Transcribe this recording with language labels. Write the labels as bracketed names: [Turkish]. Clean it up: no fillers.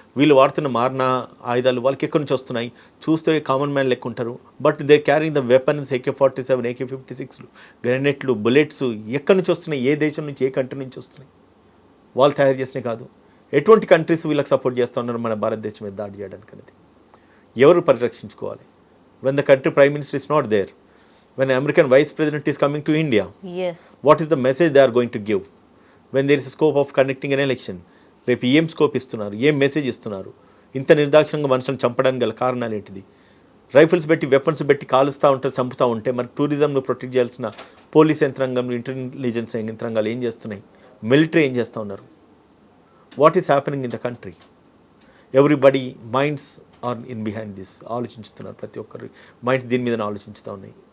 [Telugu] వీళ్ళు వాడుతున్న మారిన ఆయుధాలు వాళ్ళకి ఎక్కడి నుంచి వస్తున్నాయి? చూస్తే కామన్ మ్యాన్ లెక్క ఉంటారు, [English] but they carrying the weapons, [Telugu] AK-47, AK-56, గ్రెనేట్లు, bullets ఎక్కడి నుంచి వస్తున్నాయి? ఏ దేశం నుంచి, ఏ కంట్రీ నుంచి వస్తున్నాయి? వాళ్ళు తయారు చేసినవి కాదు. ఎటువంటి కంట్రీస్ వీళ్ళకి సపోర్ట్ చేస్తూ ఉన్నారు మన భారతదేశం మీద దాడి చేయడానికి అనేది? ఎవరు పరిరక్షించుకోవాలి? [English] When the country prime minister is not there, when the American vice president is coming to India, yes, what is the message they are going to give? When there is a scope of conducting an election, [Telugu] రేపు ఏం scope ఇస్తున్నారు, ఏం message ఇస్తున్నారు? ఇంత నిర్దాక్షంగా మనుషులను చంపడానికి గల కారణాలు ఏంటిది? రైఫిల్స్ పెట్టి, వెపన్స్ పెట్టి కాలుస్తూ ఉంటే, చంపుతూ ఉంటే మరి టూరిజంను ప్రొటెక్ట్ చేయాల్సిన పోలీస్ యంత్రాంగం, ఇంటెలిజెన్స్ యంత్రాంగాలు ఏం చేస్తున్నాయి? మిలిటరీ ఏం చేస్తూ ఉన్నారు? [English] What is happening in the country? Everybody minds are in behind this. [Telugu] ఆలోచించుతున్నారు, ప్రతి ఒక్కరి మైండ్స్ దీని మీద ఆలోచించుతూ ఉన్నాయి.